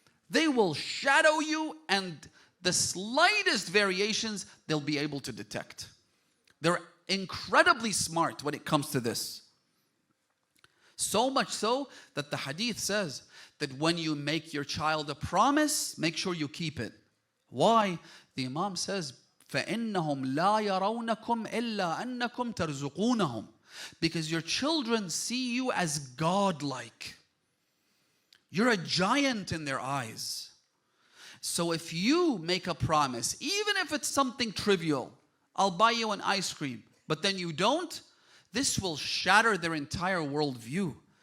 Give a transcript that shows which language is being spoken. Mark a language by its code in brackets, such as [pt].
[en] They will shadow you, and the slightest variations they'll be able to detect. They're incredibly smart when it comes to this. So much so that the hadith says that when you make your child a promise, make sure you keep it. Why? The Imam says, [ar] فإنهم لا يرونكم إلا أنكم ترزقونهم. [en] Because your children see you as godlike. You're a giant in their eyes. So if you make a promise, even if it's something trivial, I'll buy you an ice cream, but then you don't, this will shatter their entire worldview.